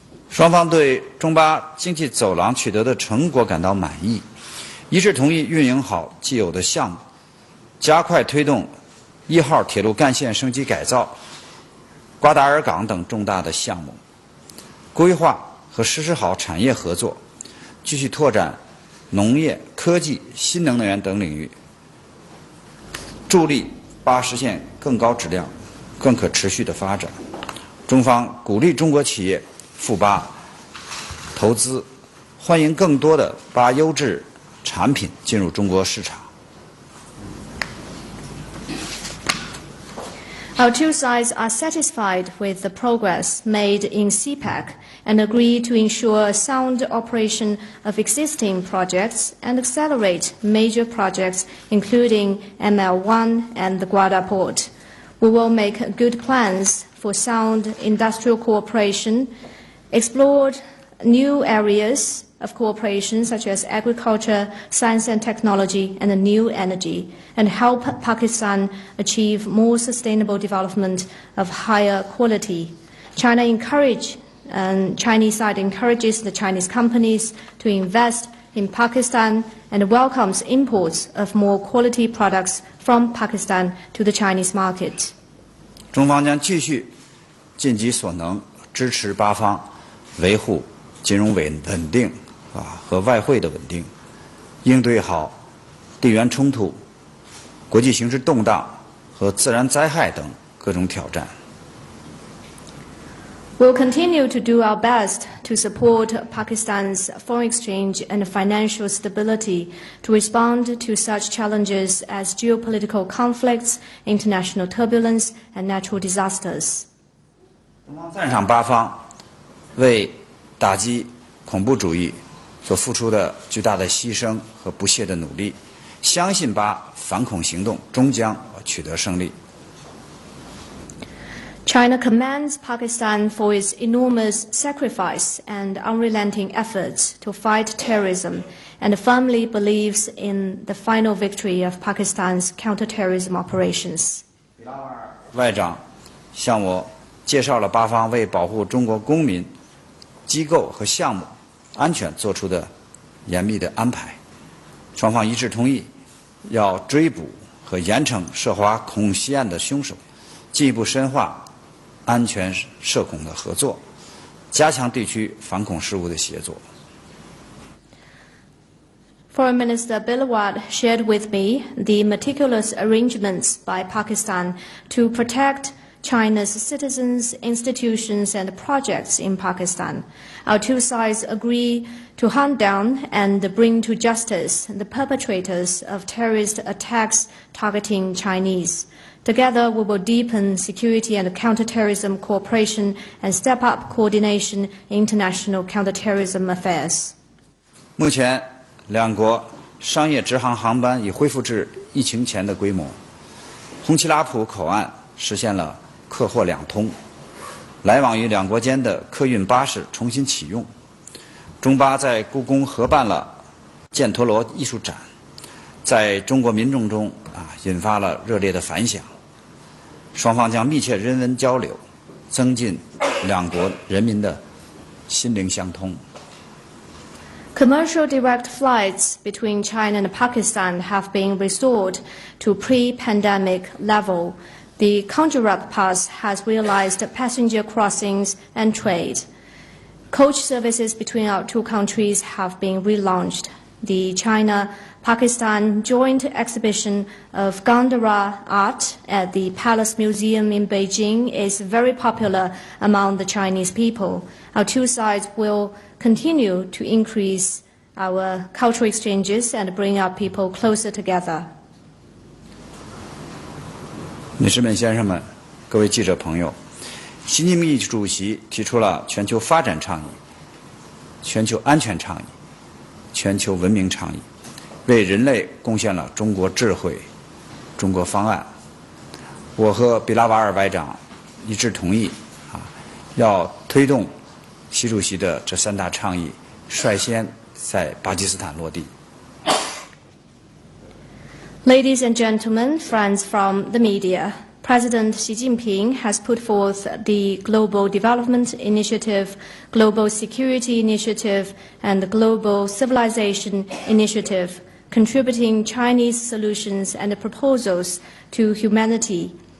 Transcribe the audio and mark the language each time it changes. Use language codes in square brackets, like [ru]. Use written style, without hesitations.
[zh] 双方对中巴经济走廊取得的成果感到满意，一致同意运营好既有的项目，加快推动1号铁路干线升级改造、瓜达尔港等重大的项目，规划和实施好产业合作，继续拓展农业、科技、新能源等领域，助力巴实现更高质量、更可持续的发展。中方鼓励中国企业赴巴投资，欢迎更多的巴优质产品进入中国市场。 [en] Our two sides are satisfied with the progress made in CPEC and agree to ensure sound operation of existing projects and accelerate major projects, including ML1 and the Guarda Port. We will make good plans for sound industrial cooperation, explore new areas of cooperation such as agriculture, science and technology, and new energy, and help Pakistan achieve more sustainable development of higher quality. Chinese side encourages the Chinese companies to invest in Pakistan and welcomes imports of more quality products from Pakistan to the Chinese market. [zh] 中方将继续尽己所能支持巴方维护金融稳定和外汇的稳定，应对好地缘冲突、国际形势动荡和自然灾害等各种挑战。 [en] We'll continue to do our best to support Pakistan's foreign exchange and financial stability to respond to such challenges as geopolitical conflicts, international turbulence, and natural disasters. [zh] 中方赞赏巴方为打击恐怖主义所付出的巨大的牺牲和不懈的努力，相信巴反恐行动终将取得胜利。 [en] China commends Pakistan for its enormous sacrifice and unrelenting efforts to fight terrorism and firmly believes in the final victory of Pakistan's counterterrorism operations. [zh] 外长向我介绍了巴方为保护中国公民、机构和项目安全做出的严密的安排，双方一致同意要追捕和严惩涉华恐袭案的凶手，进一步深化安全涉恐的合作，加强地区反恐事务的协作。 [en] Foreign Minister Bilawal shared with me the meticulous arrangements by Pakistan to protect China's citizens, institutions, and projects in Pakistan. Our two sides agree to hunt down and bring to justice the perpetrators of terrorist attacks targeting Chinese. Together, we will deepen security and counterterrorism cooperation and step up coordination in international counterterrorism affairs. [zh] 目前，两国商业直航航班已恢复至疫情前的规模，红旗拉普口岸实现了客货两通，来往于两国间的客运巴士重新启用。中巴在故宫合办了犍陀罗艺术展，在中国民众中引发了热烈的反响。双方将密切人文交流，增进两国人民的心灵相通。 [en] Commercial direct flights between China and Pakistan have been restored to pre-pandemic level. The Counterpart has realized passenger crossings and trade. Coach services between our two countries have been relaunched. The China-Pakistan joint exhibition of Gandhara art at the Palace Museum in Beijing is very popular among the Chinese people. Our two sides will continue to increase our cultural exchanges and bring our people closer together. [zh] 女士们、先生们，各位记者朋友，习近平主席提出了全球发展倡议、全球安全倡议、全球文明倡议，为人类贡献了中国智慧、中国方案。我和比拉瓦尔外长一致同意，要推动习主席的这三大倡议率先在巴基斯坦落地。 [en] Ladies and gentlemen, friends from the media, President Xi Jinping has put forth the Global Development Initiative, Global Security Initiative, and the Global Civilization Initiative, contributing Chinese solutions and proposals to humanity.